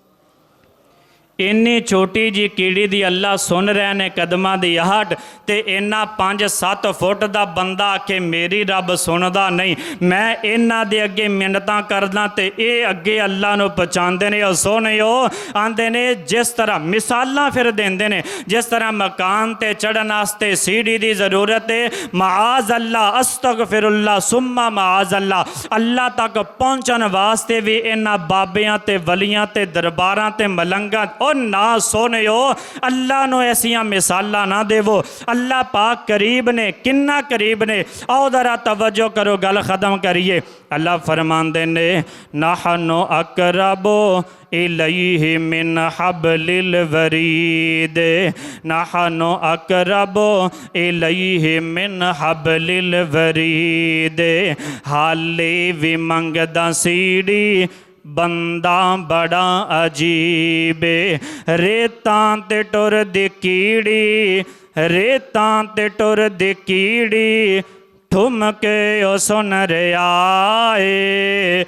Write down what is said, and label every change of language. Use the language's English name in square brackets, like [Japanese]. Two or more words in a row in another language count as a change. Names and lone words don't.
[Punjabi] ਇੰਨੀ ਛੋਟੀ ਜਿਹੀ ਕੀੜੀ ਦੀ ਅੱਲਾਹ ਸੁਣ ਰਹੇ ਨੇ ਕਦਮਾਂ ਦੀ ਆਹਟ, ਤੇ ਇੰਨਾ 5-7 ਫੁੱਟ ਦਾ ਬੰਦਾ ਆਖੇ ਮੇਰੀ ਰੱਬ ਸੁਣਦਾ ਨਹੀਂ, ਮੈਂ ਇਨ੍ਹਾਂ ਦੇ ਅੱਗੇ ਮਿੰਨਤਾਂ ਕਰਦਾ ਤੇ ਏ ਅੱਗੇ ਅੱਲਾਹ ਨੂੰ ਪਹਿਚਾਣਦੇ ਨੇ। ਔਰ ਸੁਣਿਓ ਆਂਦੇ ਨੇ ਜਿਸ ਤਰ੍ਹਾਂ ਮਿਸਾਲਾਂ ਫਿਰ ਦੇਂਦੇ ਨੇ, ਜਿਸ ਤਰ੍ਹਾਂ ਮਕਾਨ ਤੇ ਚੜ੍ਹਨ ਵਾਸਤੇ ਪੌੜੀ ਦੀ ਜ਼ਰੂਰਤ ਹੈ, [Arabic] معاذ الله أستغفر الله ثم معاذ الله, [Punjabi] ਅੱਲਾਹ ਤੱਕ ਪਹੁੰਚਣ ਵਾਸਤੇ ਭੀ ਇਨ੍ਹਾਂ ਬਾਬਿਆਂ ਤੇ ਵਲੀਆਂ ਤੇ ਦਰਬਾਰਾਂ ਤੇ ਮਲੰਗਾਂ ਔਰ ਨਾ ਸੋਹਣਿਓ ਅੱਲਾਹ ਨੂੰ ਐਸੀਆਂ ਮਿਸਾਲਾਂ ਨਾ ਦੇਵੋ। ਅੱਲਾਹ ਪਾਕ ਕਰੀਬ ਨੇ, ਕਿੰਨਾ ਕਰੀਬ ਨੇ। ਆਓ ਜ਼ਰਾ ਤਵੱਜੋ ਕਰੋ, ਗੱਲ ਖ਼ਤਮ ਕਰੀਏ। ਅੱਲਾਹ ਫ਼ਰਮਾਂਦੇ ਨੇ [Arabic] نحن أقرب إليه من حبل الوريد، نحن أقرب إليه من حبل الوريد. [Punjabi] ਹਾਲੇ ਭੀ ਮੰਗਦਾ ਪੌੜੀ ਬੰਦਾ ਬੜਾ ਅਜੀਬ, ਰੇਤਾਂ ਤੇ ਟੁਰਦੀ ਕੀੜੀ, ਰੇਤਾਂ ਤੇ ਟੁਰਦੀ ਕੀੜੀ, ਠੁਮਕੇ ਓ ਸੁਣ ਰਿਹਾ ਹੈ।